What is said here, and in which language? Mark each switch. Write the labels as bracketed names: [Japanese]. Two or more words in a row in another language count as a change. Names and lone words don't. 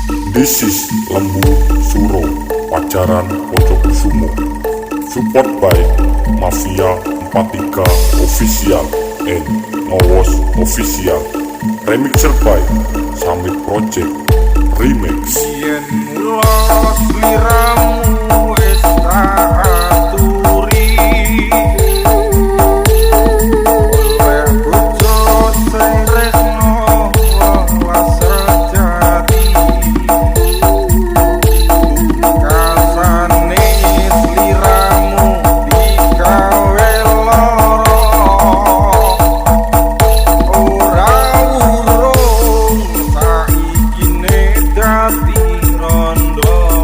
[English] This is Lembu Suro Pacaran Pojokusumo. Support by Mafia 43 Official and Ngowos Official. Remixer by Summit Project Remix. [Javanese] Yen mulos liramu wis tak aturi, oleh bojo sing tresno welas sejati. Kasane sliramu digawe lara, ora urung saikine dadi rondo.